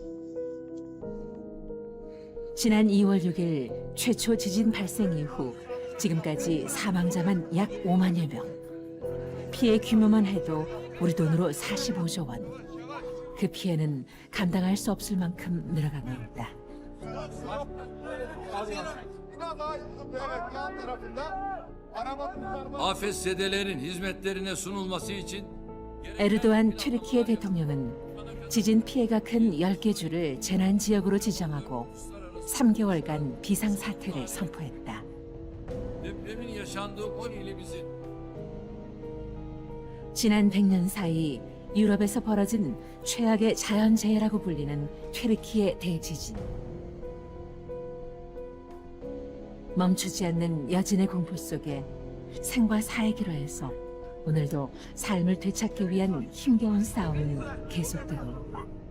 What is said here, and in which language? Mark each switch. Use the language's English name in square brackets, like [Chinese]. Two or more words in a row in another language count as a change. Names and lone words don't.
[Korean] 지난 2월 6일 최초 지진 발생 이후 지금까지 사망자만 약 5만여 명. 피해 규모만 해도 우리 돈으로 45조 원. 그 피해는 감당할 수 없을 만큼 늘어가고 있다. [Turkish] Afetzedelerin hizmetlerine sunulması için [Korean] 에르도안 튀르키예 대통령은 지진 피해가 큰 10개 주를 재난 지역으로 지정하고 3개월간 비상 사태를 선포했다. [Turkish] depremin yaşandığı 10 ilimizin [Korean] 지난 100년 사이 유럽에서 벌어진 최악의 자연재해라고 불리는 튀르키예 대지진. 멈추지 않는 여진의 공포 속에 생과 사의 기로에서 오늘도 삶을 되찾기 위한 힘겨운 싸움은 계속되고 있다.